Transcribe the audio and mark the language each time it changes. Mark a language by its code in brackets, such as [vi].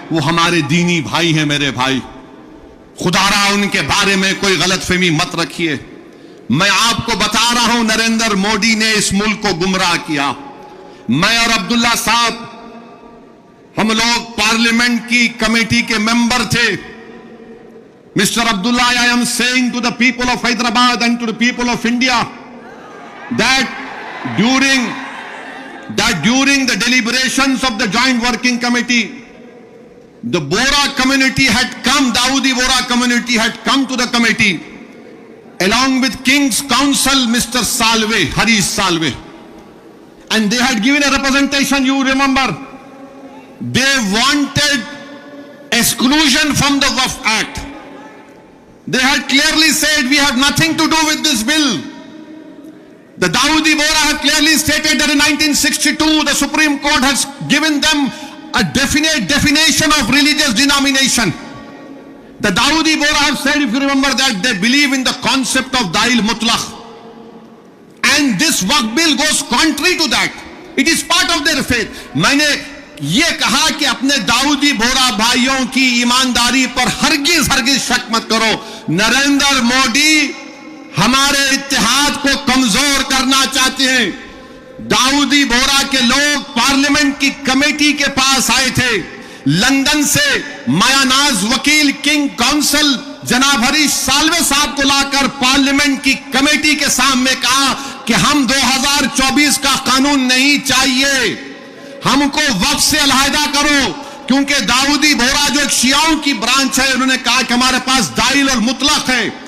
[hi] वो हमारे दीनी भाई हैं मेरे भाई, खुदारा उनके बारे में कोई गलतफहमी मत रखिए। मैं आपको बता रहा हूं नरेंद्र मोदी ने इस मुल्क को गुमराह किया। मैं और अब्दुल्ला साहब, हम लोग पार्लियामेंट की कमेटी के मेंबर थे। [en] Mister Abdullah, I am saying to the people of Hyderabad and to the people of India that during the deliberations of the joint working committee, the Bora community had come, Dawoodi Bora community had come to the committee along with King's Counsel, Mr. Salve, Harish Salve. And they had given a representation, you remember. They wanted exclusion from the Waqf Act. They had clearly said, we have nothing to do with this bill. The Dawoodi Bohra have clearly stated that in 1962, the Supreme Court has given them a definite definition of religious denomination. The Dawoodi Bohra have said, if you remember, that they believe in the concept of Dail Mutlaq. And this Waqf bill goes contrary to that. It is part of their faith. [hi] मैंने ये कहा कि अपने दाऊदी बोरा भाइयों की ईमानदारी पर हरगिज हरगिज शक मत करो। नरेंद्र मोदी हमारे इत्तेहाद को कमजोर करना चाहते हैं। दाऊदी बोरा के लोग पार्लियामेंट की कमेटी के पास आए थे, लंदन से मायानाज वकील किंग काउंसिल जनाब हरीश साल्वे साहब को लाकर पार्लियामेंट की कमेटी के सामने कहा कि हम 2024 का कानून नहीं चाहिए, हमको वक्फ से अलहदा करो, क्योंकि दाऊदी बोरा जो एक शियाओं की ब्रांच है, उन्होंने कहा कि हमारे पास दाइल और मुतलक है।